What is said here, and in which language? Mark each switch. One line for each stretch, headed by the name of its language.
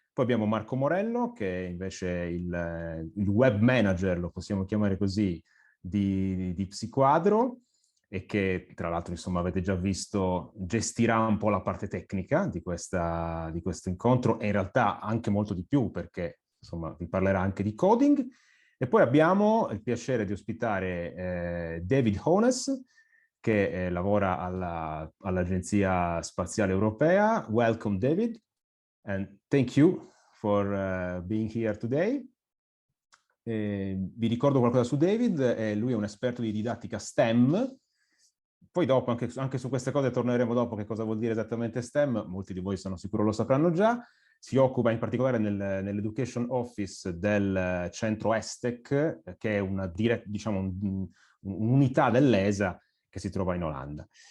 Italian: Poi abbiamo Marco Morello, che è invece il web manager, lo possiamo chiamare così, di Psiquadro, e che tra l'altro insomma avete già visto gestirà un po' la parte tecnica di questo incontro, e in realtà anche molto di più, perché insomma vi parlerà anche di coding. E poi abbiamo il piacere di ospitare David Hones, che lavora all'Agenzia Spaziale Europea.
English: Welcome David, and thank you for being here today.
Italian: Vi ricordo qualcosa su David, lui è un esperto di didattica STEM. Poi dopo anche su queste cose torneremo dopo, che cosa vuol dire esattamente STEM, molti di voi sono sicuro lo sapranno già. Si occupa in particolare nell'Education Office del centro ESTEC, che è diciamo, un'unità dell'ESA che si trova in Olanda.